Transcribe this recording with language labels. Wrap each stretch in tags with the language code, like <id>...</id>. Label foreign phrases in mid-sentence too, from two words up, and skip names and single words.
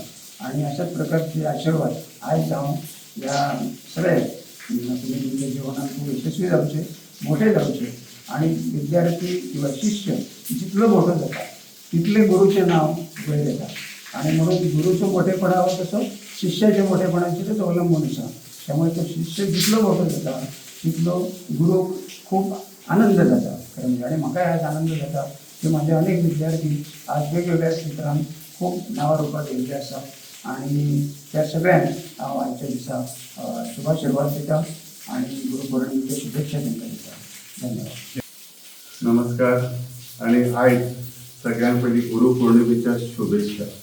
<mr>आणि अशाच प्रकारचे आशीर्वाद आज जाऊन या सगळ्या तुम्ही तुमच्या जीवनात खूप यशस्वी जाऊचे मोठे जाऊचे आणि विद्यार्थी किंवा शिष्य जितलं मोठं जातात तिथले गुरुचे नाव पुढे देतात आणि म्हणून गुरुचं मोठेपणा हवं तसं शिष्याच्या मोठेपणाचे तेच अवलंबून असं.</mr> <kok>त्यामुळे तो शिष्य जितलं मोठं जाता तिथलं गुरु खूप आनंद जाता खरं म्हणजे. आणि म्हाका आज आनंद जाता की माझे अनेक विद्यार्थी आज वेगवेगळ्या क्षेत्रांत खूप नावारूपात येयल्ले आसा आणि त्या सगळ्यांक हांव आजच्या दिसा शुभाशीर्वाद दिता आणि गुरुपौर्णिमेच्या शुभेच्छा तांकां दिता. धन्यवाद. नमस्कार आणि आयज सगळ्यां पयलीं गुरुपौर्णिमेच्या शुभेच्छा.</kok>